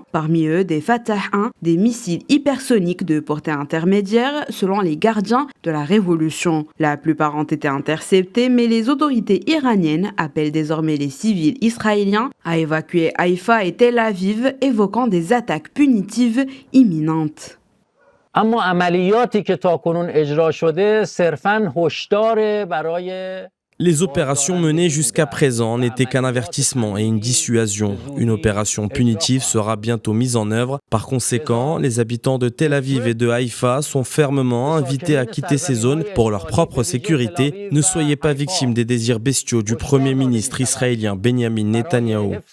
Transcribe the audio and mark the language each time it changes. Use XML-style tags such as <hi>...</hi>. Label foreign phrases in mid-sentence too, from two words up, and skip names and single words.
<fr>Parmi eux, des Fatah 1, des missiles hypersoniques de portée intermédiaire, selon les gardiens de la révolution. La plupart ont été interceptés, mais les autorités iraniennes appellent désormais les civils israéliens à évacuer Haïfa et Tel Aviv, évoquant des attaques punitives imminentes.</fr> <fa>اما عملیاتی که تاکنون اجرا شده صرفاً هشدار برای</fa> <fr>Les opérations menées jusqu'à présent n'étaient qu'un avertissement et une dissuasion. Une opération punitive sera bientôt mise en œuvre. Par conséquent, les habitants de Tel Aviv et de Haïfa sont fermement invités à quitter ces zones pour leur propre sécurité. Ne soyez pas victimes des désirs bestiaux du Premier ministre israélien Benjamin Netanyahou.</fr>